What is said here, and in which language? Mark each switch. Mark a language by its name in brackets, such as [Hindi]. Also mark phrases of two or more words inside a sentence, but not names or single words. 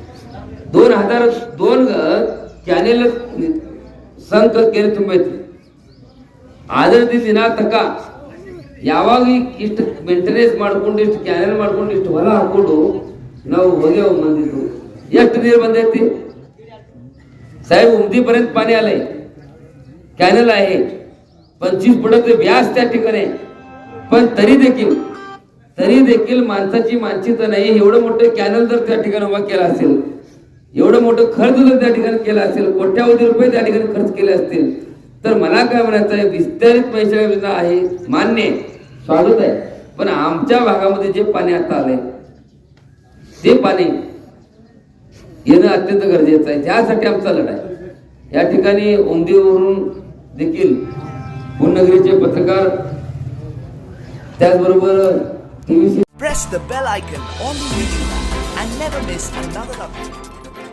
[Kannada] 2002 ಕ್ಯಾನೆಲ್ ಸಂಘ ಕೇರಿ ತುಂಬೈತಿ. ಆದ್ರದಿಂದ ದಿನ ತಕ ಯಾವಾಗ ಇಷ್ಟು ಮೇಂಟೆನೆನ್ಸ್ ಮಾಡ್ಕೊಂಡು, ಇಷ್ಟು ಕ್ಯಾನೆಲ್ ಮಾಡ್ಕೊಂಡು, ಇಷ್ಟು ಹೊಲ ಹಾಕೊಂಡು ನಾವು ಹೋಗ್ಯಾವ ಬಂದಿದ್ದು. ಎಷ್ಟು ನೀರು ಬಂದೈತಿ [Marathi] साहेब, उमदीपर्यंत पाणी आलंय. कॅनल आहे 25 फुटाचे व्यास त्या ठिकाणी, पण तरी देखील माणसाची मानसिकता नाही. एवढं मोठं कॅनल जर त्या ठिकाणी उभा केला असेल, एवढं मोठं खर्च जर त्या ठिकाणी केला असेल, कोट्यावधी रुपये त्या ठिकाणी खर्च केले असतील, तर मला काय म्हणायचं आहे, विस्तारित पैसा योजना आहे, मान्य स्वागत आहे. पण आमच्या भागामध्ये जे पाणी आता आलंय ते पाणी येणं अत्यंत गरजेचं आहे. त्यासाठी आमचा लढा आहे. या ठिकाणी उमदीवरून देखील पुणनगरीचे पत्रकार, त्याचबरोबर [English] Press the bell icon on the video and never miss another update.